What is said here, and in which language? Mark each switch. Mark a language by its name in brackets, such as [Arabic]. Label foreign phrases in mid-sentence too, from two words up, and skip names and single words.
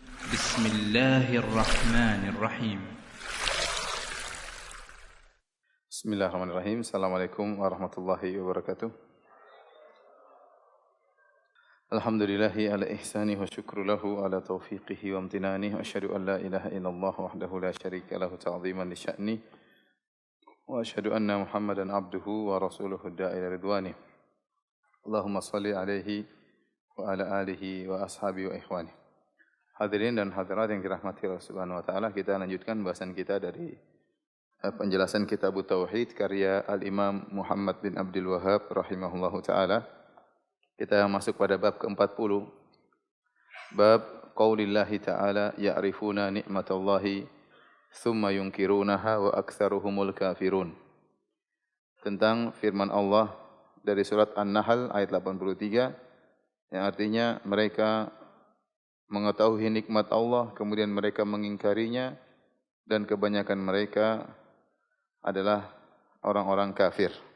[Arabic] بسم الله الرحمن الرحيم بسم الله الرحمن الرحيم. السلام عليكم ورحمة الله وبركاته. الحمد لله على إحسانه والشكر له على توفيقه وامتنانه. وأشهد أن لا إله إلا الله وحده لا شريك له تعظيما لشأنه. وأشهد أن محمدا عبده ورسوله الداعي إلى رضوانه. اللهم صل عليه وعلى آله وأصحابه وإخوانه. [Indonesian] Hadirin dan hadirat yang dirahmati [Arabic] الله سبحانه وتعالى, [Indonesian] kita lanjutkan bahasan kita dari penjelasan Kitab Tauhid karya Al-Imam Muhammad bin Abdul Wahhab [Arabic] رحمه الله تعالى. [Indonesian] Kita masuk pada bab ke-40. [Arabic] باب قول الله تعالى يعرفون نعمت الله ثم ينكرونها وأكثرهم الكافرون. [Indonesian] Tentang firman Allah dari surat An-Nahl ayat 83 yang artinya mereka mengetahui nikmat Allah kemudian mereka mengingkarinya dan kebanyakan mereka adalah orang-orang kafir.